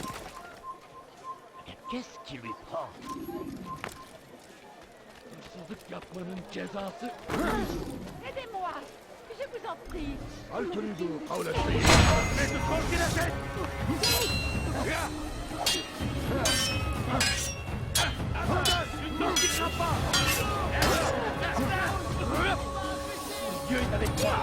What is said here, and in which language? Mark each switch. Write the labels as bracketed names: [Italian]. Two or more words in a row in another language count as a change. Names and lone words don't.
[French] Qu'est-ce qui lui prend? [Turkish] Hırsızlık yapmanın cezası [French] Aidez-moi! Je vous en prie! [Arabic] هل تريد قول الشيء؟ [French] Dieu est avec toi.